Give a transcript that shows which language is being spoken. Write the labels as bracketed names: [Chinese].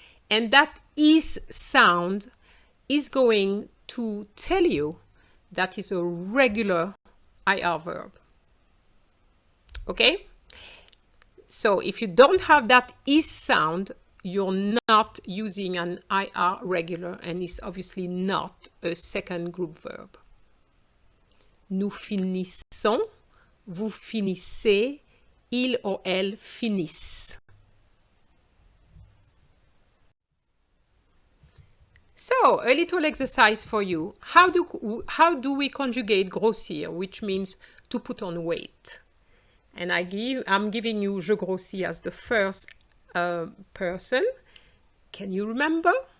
[English] And that is sound is going to tell you that is a regular IR verb. Okay? So if you don't have that is sound, you're not using an IR regular, and it's obviously not a second group verb. [French] Nous finissons, vous finissez, il or elle finissent. [English] So, a little exercise for you. How do we conjugate grossir, which means to put on weight? And I'm giving you [French] je grossis [English] as the first person. Can you remember?